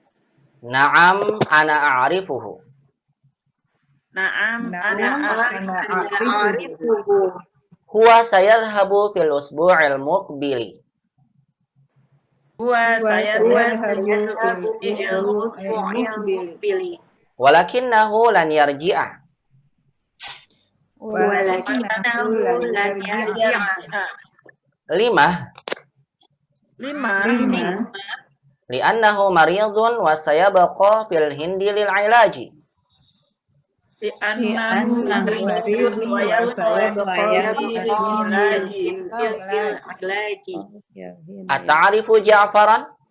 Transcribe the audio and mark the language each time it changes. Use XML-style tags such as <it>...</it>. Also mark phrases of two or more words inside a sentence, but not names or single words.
<ar>نعم أنا أعرفه. Na'am Ana a'rifuhu. هو سيذهب في الأسبوع المقبل. هو سيذهب في المقبل. ولكنه لن يرجع. ولكنه لن يرجع. Lima. لأنه مريض وسيبقى في الهند للعلاج. لأنه مريض وسيبقى في العلاج. أتعرف جعفرًا?</ar>